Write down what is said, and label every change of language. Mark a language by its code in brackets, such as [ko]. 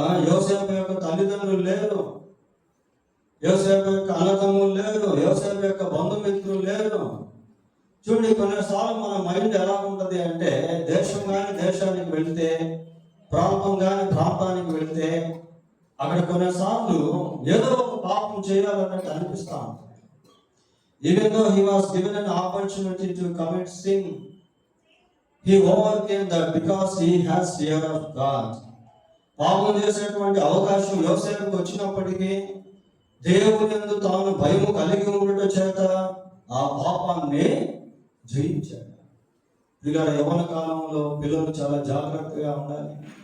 [te] యోసేపు యొక్క తల్లిదండ్రులు లేరు, యోసేపు యొక్క అన్నదమ్ములు లేరు, యోసేపు యొక్క బంధుమిత్రులు లేరు. చూడండి, కొన్నిసార్లు మన మైండ్ ఎలా ఉంటుంది అంటే, దేశం కానీ దేశానికి వెళ్తే, ప్రాంతం కానీ ప్రాంతానికి వెళ్తే, అక్కడ కొన్నిసార్లు ఏదో ఒక పాపం చేయాలన్నట్టు అనిపిస్తా ఉంటుంది. [en] Even though he was given an opportunity to commit sin, he overcame that because he has fear of God. [te] పాపం చేసేటువంటి అవకాశం యోసేపుకు వచ్చినప్పటికీ దేవుని యందు తాను భయము కలిగి ఉండటం చేత ఆ పాపాన్ని జయించాడు. పిల్లల యవ్వన కాలంలో పిల్లలు చాలా జాగ్రత్తగా ఉండాలి.